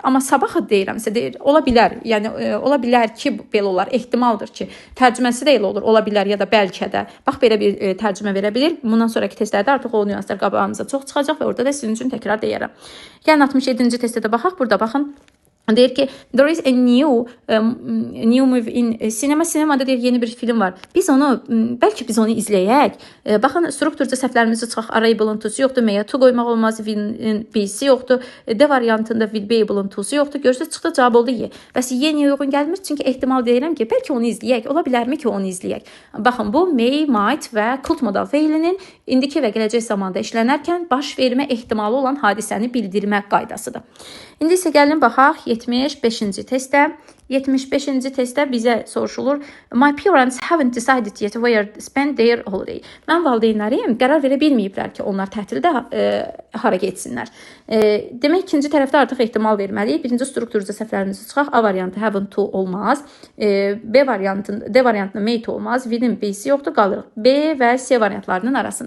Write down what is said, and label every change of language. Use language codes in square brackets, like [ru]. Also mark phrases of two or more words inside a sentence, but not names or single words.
[az] Amma sabah deyirəmsə deyir, ola bilər. Yəni ola bilər ki, belə olar. Ehtimaldır ki, tərcüməsi də elə olur. Ola bilər ya da bəlkə də. Bax belə bir tərcümə verə bilir. Bundan sonraki testlərdə artıq o nüanslar qabağımıza çox çıxacaq və orada da sizin üçün təkrar deyərəm. Gəlin 67-ci testə də baxaq. Burada baxın. Deyir ki, [en] there is a new movie in cinema. [az] Sinemada deyir, yeni bir film var. Bəlkə biz onu izləyək. Baxın, strukturca səhvlərimizi çıxaq. Arable-ın tusu yoxdur. May-a to qoymaq olmaz. B-si yoxdur. D variantında [en] will be able-ın [az] tusu yoxdur. Görürsünüz, çıxdı, cavab oldu Y. Bəs Y-niyə uyğun gəlmir? Çünki ehtimal deyirəm ki, bəlkə onu izləyək. Ola bilərmi ki, onu izləyək? Baxın, bu may, might və could modal feilinin indiki və gələcək zamanda işlənərkən baş vermə ehtimalı olan hadisəni bildirmə qaydasıdır. İndi isə gəlin baxaq 75-ci testə. 75-ci testdə bizə soruşulur. [en] My parents haven't decided yet where to spend their holiday. [az] Mən valideynlərim qərar verə bilməyiblər ki, onlar tətildə hara getsinlər. Demək, ikinci tərəfdə artıq ehtimal verməliyik. Birinci strukturca səhvlərimizi çıxaq. A variantı [en] haven't to [az] olmaz. D variantında [en] may to [az] olmaz. V-nin B-si yoxdur, qalırıq B və C variantlarının arasında.